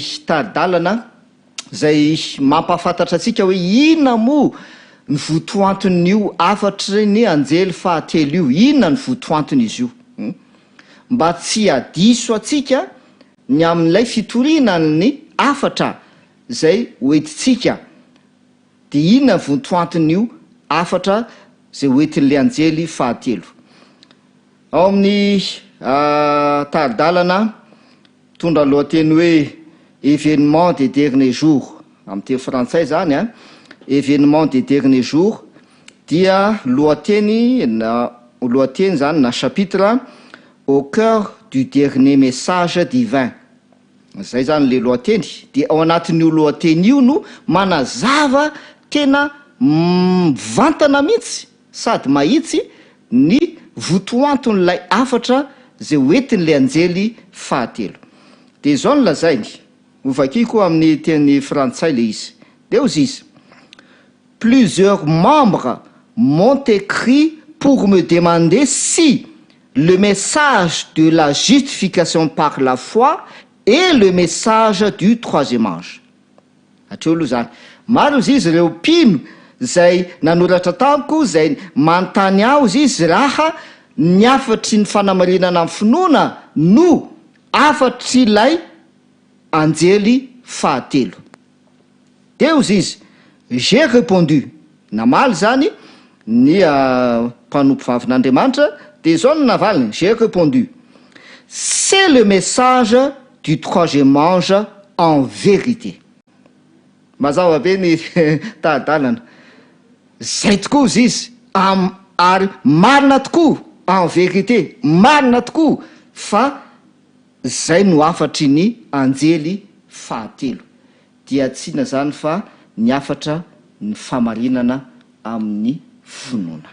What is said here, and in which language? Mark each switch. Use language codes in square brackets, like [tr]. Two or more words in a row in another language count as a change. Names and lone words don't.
[mg] taridalana izay mampahafantatra atsika hoe inona moa ny votoanton'io afatry ny anjely fahatelo io, inona ny votoantony izy io mba tsy adiso atsika ny amin'ilay fitoriana ny afatra izay hoentitsika dia inona ny votoanton'io afatra izay hoentin'le anjely fahatelo. Ao amin'ny taridalana tondra lohateny hoe [fr] événement des derniers jours [mg] amin'ny teny frantsay zany [fr] événement des derniers jours [mg] dia lohateny zany na [fr] chapitre au cœur du dernier message divin [mg] zay zany le lohateny dia ao anatin'io lohateny io no manazava tena vantana mihitsy sady mahitsy ny votoanton'ilay afatra zay hoentin'le anjely fahatelo. Dia zao ny lazainy ovakiko amin'ny teny frantsay le izy dia ozy izy: [fr] plusieurs membres m'ont écrit pour me demander si le message de la justification par la foi est le message du troisième ange. [mg] Hatreo aloha zany maro izy izy ireo mpino zay nanoratra tamiko zay manontany aho izy izy raha ny afatry ny fanamarinana amin'ny finoana no afatry ilay anjely fahatelo. Dia ozy izy: [fr] j'ai répondu, [mg] namaly zany ny mpanompo vavin'Andriamanitra dia zao no navaliny, [fr] j'ai répondu, c'est le message du troisième ange en vérité. [mg] Mazava be ny taridalana zay tokoa izy izy ary marina tokoa [fr] en vérité, [mg] marina tokoa fa zay no afatry ny anjely fahatelo dia tsina zany fa ny afatra ny famarinana amin'ny finoana.